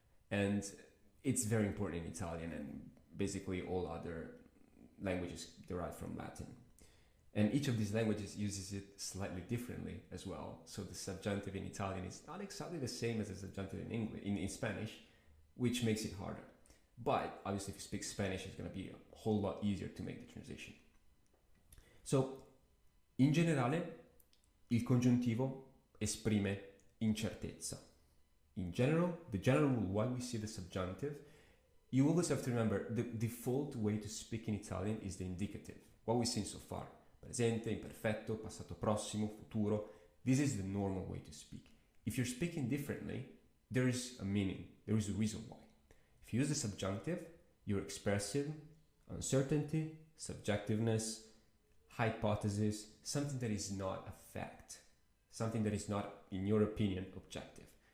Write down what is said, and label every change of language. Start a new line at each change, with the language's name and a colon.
English: And it's very important in Italian and basically all other languages derived from Latin. And each of these languages uses it slightly differently as well. So the subjunctive in Italian is not exactly the same as the subjunctive in English, in Spanish, which makes it harder. But obviously if you speak Spanish, it's going to be a whole lot easier to make the transition.
Italian: So, in generale, il congiuntivo esprime incertezza.
English: In general, the general rule why we see the subjunctive, you always have to remember the default way to speak in Italian is the indicative, what we've seen so far.
Italian: Presente, imperfetto, passato prossimo, futuro.
English: This is the normal way to speak. If you're speaking differently, there is a meaning, there is a reason why. If you use the subjunctive, you're expressing uncertainty, subjectiveness, hypothesis, something that is not a fact, something that is not, in your opinion, objective.